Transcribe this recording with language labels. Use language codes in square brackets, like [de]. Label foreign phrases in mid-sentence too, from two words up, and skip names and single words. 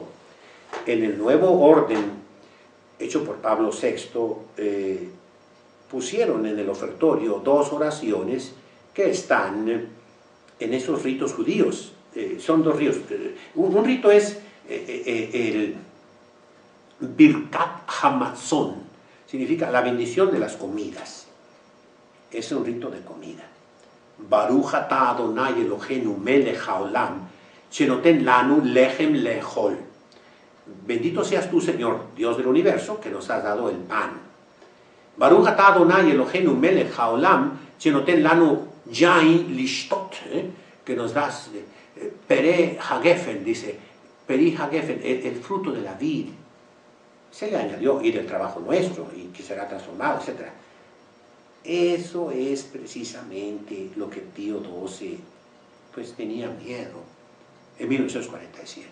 [es] En el nuevo orden hecho por Pablo VI, pusieron en el ofertorio 2 oraciones que están en esos ritos judíos. Son 2 ritos. Un rito es el [he] ברכת המזון, [es] significa la bendición de las comidas. Es un rito de comida. [he] ברוך אתה אדוני אלוהינו מלך העולם, שנותן לנו לחם לאכול. [es] Bendito seas tú, Señor, Dios del universo, que nos has dado el pan. [he] ברוך אתה אדוני אלוהינו מלך העולם, שנותן לנו יין לשתות, [es] que nos das [he] פרי הגפן, [es] dice, [he] פרי הגפן, [es] el fruto de la vid. Se le añadió, y del trabajo nuestro, y que será transformado, etc. Eso es precisamente lo que Pío XII pues tenía miedo en 1947.